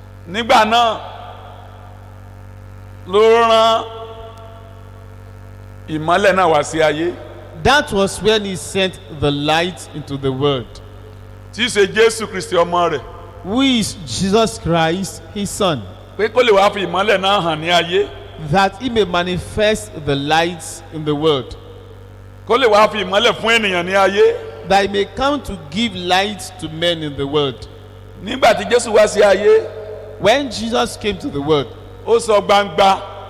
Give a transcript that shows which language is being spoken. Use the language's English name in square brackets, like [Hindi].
[Yoruba] Nígbà náà ló rán ìmọ́lẹ̀ náà wá sí ayé. [English] That was when he sent the light into the world, [Yoruba] Tí í ṣe Jésù Kristi ọmọ rẹ̀. [English] who is Jesus Christ, his son, [Yoruba] Pé kó lè wá fi ìmọ́lẹ̀ náà hàn ní ayé. [English] that he may manifest the light in the world, [Yoruba] Kó lè wá fi ìmọ́lẹ̀ fún ènìyàn ní ayé. [English] that he may come to give light to men in the world. [Yoruba] Nígbà tí Jésù wá sí ayé, [English] When Jesus came to the world, [Yoruba] ó sọ gbangba